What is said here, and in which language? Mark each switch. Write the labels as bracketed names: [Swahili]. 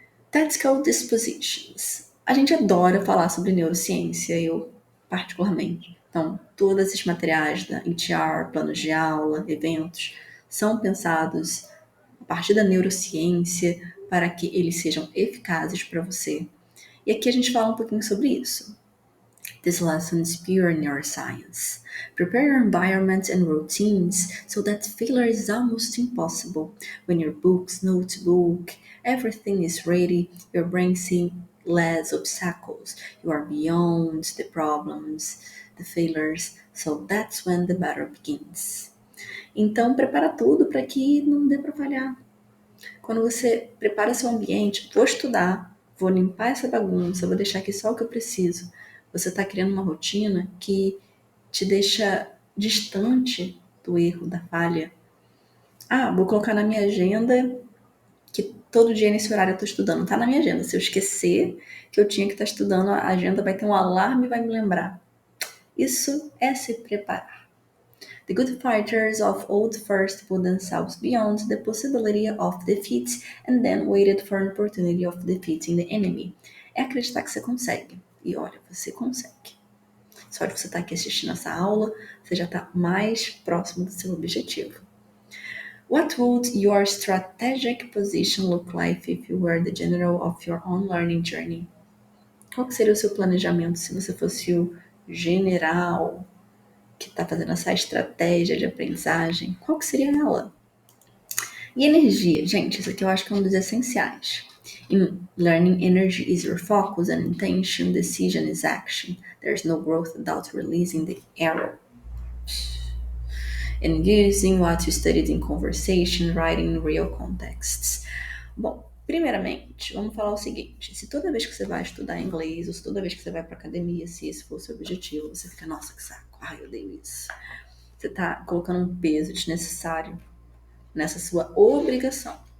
[English] Tactical Dispositions. [Portuguese] A gente adora falar sobre neurociência, eu particularmente. Então, todos esses materiais da HR, planos de aula, eventos, são pensados a partir da neurociência para que eles sejam eficazes para você. E aqui a gente fala um pouquinho sobre isso. [English] This lesson is pure neuroscience. Prepare your environment and routines so that failure is almost impossible. When your books, notebook, everything is ready, your brain sees less obstacles. You are beyond the problems, the failures, so that's when the battle begins. [Portuguese] Então, prepara tudo para que não dê para falhar. Quando você prepara seu ambiente, vou estudar, vou limpar essa bagunça, vou deixar aqui só o que eu preciso. Você está criando uma rotina que te deixa distante do erro, da falha. Vou colocar na minha agenda que todo dia nesse horário eu estou estudando. Tá na minha agenda. Se eu esquecer que eu tinha que estar estudando, a agenda vai ter um alarme e vai me lembrar. Isso é se preparar. [English] The good fighters of old first put themselves beyond the possibility of defeat and then waited for an opportunity of defeating the enemy. [Portuguese] É acreditar que você consegue. E olha, você consegue. Só de você estar aqui assistindo essa aula, você já está mais próximo do seu objetivo. [English] What would your strategic position look like if you were the general of your own learning journey? [Portuguese] Qual seria o seu planejamento se você fosse o general que está fazendo essa estratégia de aprendizagem? Qual que seria ela? E energia, gente, isso aqui eu acho que é um dos essenciais. [English] In learning, energy is your focus and intention, decision is action. There's no growth without releasing the arrow. And using what you studied in conversation, writing in real contexts. [Portuguese] Bom, primeiramente, vamos falar o seguinte. Se toda vez que você vai estudar inglês, ou se toda vez que você vai para academia, se esse for o seu objetivo, você fica, nossa, que saco, eu odeio isso. Você tá colocando um peso desnecessário nessa sua obrigação.